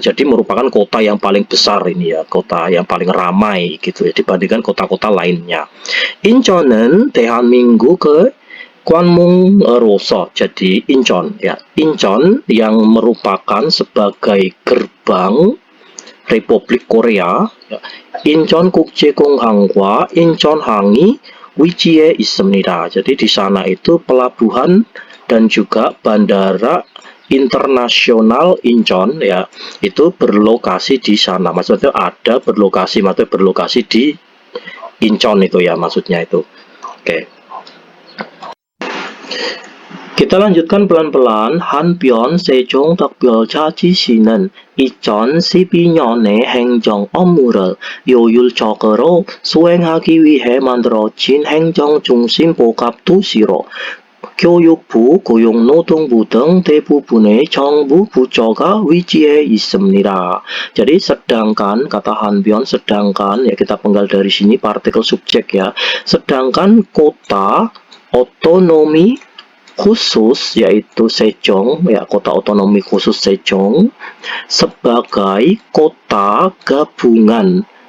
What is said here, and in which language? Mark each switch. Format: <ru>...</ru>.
<id>Jadi merupakan kota yang paling besar ini ya, kota yang paling ramai gitu ya dibandingkan kota-kota lainnya.</id> <ko>인천은 대한민국 관문으로서,</ko> <id>jadi Incheon ya, Incheon yang merupakan sebagai gerbang Republik Korea, ya.</id> <ko>Incheon 국제공항과 인천항이 위치에 있습니다.</ko> <id>Jadi di sana itu pelabuhan dan juga bandara internasional Incheon ya, itu berlokasi di sana. Maksudnya ada berlokasi, maksudnya berlokasi di Incheon itu ya, maksudnya itu. Oke. Kita lanjutkan pelan-pelan.</id> <ko>한편 세종특별자치시는 2012년에 행정 업무를 효율적으로 수행하기 위해 만들어진 행정중심 복합도시로 교육부, 고용노동부 등 대부분의 정부 부처가 위치해 있습니다.</ko> <id>Jadi sedangkan, kata 한편, sedangkan, ya kita penggal dari sini partikel subjek ya. Sedangkan kota otonomi khusus yaitu Sejong ya, kota otonomi khusus Sejong sebagai kota gabungan</id>